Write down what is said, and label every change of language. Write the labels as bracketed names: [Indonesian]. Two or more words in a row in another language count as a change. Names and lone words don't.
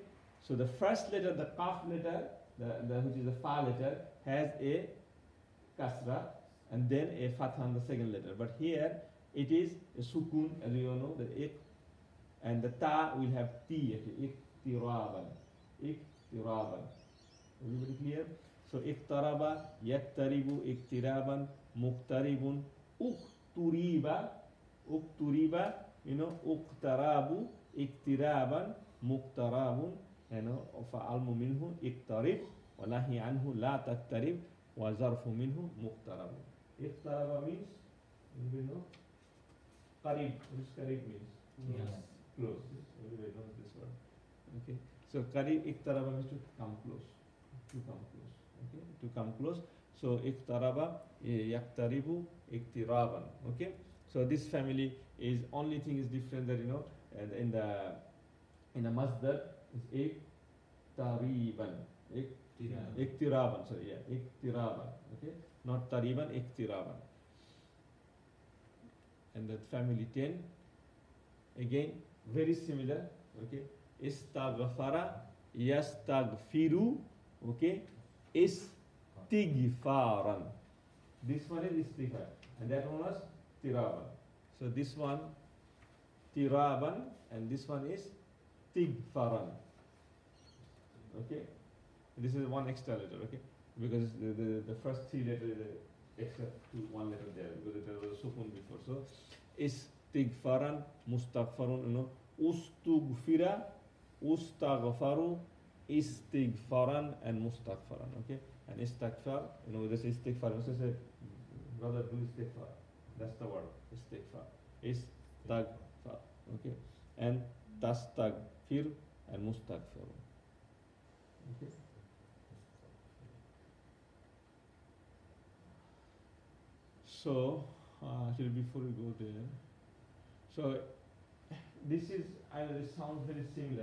[English] So the first letter, the kaf letter, which is the fa letter, has a kasra and then a fatha on the second letter. But here it is a sukun, as you all know, the ik, and the ta will have t, [Arabic] اقترابا، اقترابا. [English] Everybody clear? [Arabic] So اقترب، يقترب، اقترابا، مقترب، اقتُرب، اقتُرب، يُقترب، اقترابا مقترب، فالأمر منه اقترب، والنهي عنه لا تقترب، والظرف منه مقترب. [English] Iktaraba means, you know, qarib. What does qarib means? Yes. Close. Everybody knows this word. Okay. So qarib, iktaraba means to come close. To come close. Okay. To come close. [Arabic] So اقترب، يقترب، اقترابا. [English] Okay. So this family is only thing is different that and in the masdar is iktariban. Iktiraban. So yeah, iktiraban. Okay. Not tariban, iktiraban. And the family 10 again very similar. Okay. [Arabic] استغفر، يستغفر. [English] Okay. Istighfaran. This one is istighfar, and that one was tiraban. So this one tiraban, and this one is tigfaran. Okay. This is one extra letter. Okay. Because the first three letters is extra to one letter there, because there was a sukun before. [Arabic] So استغفارا، مستغفر، استُغفر، أستغفر، استغفارا, [English] and mustaghfaran. Okay. And istighfar, this istighfar. So say, brother, do istighfar. That's the word. Istighfar. Istighfar. Okay. And tastaghfir and mustaghfar. Okay. So, actually before we go there, so this is, I know this sounds very similar.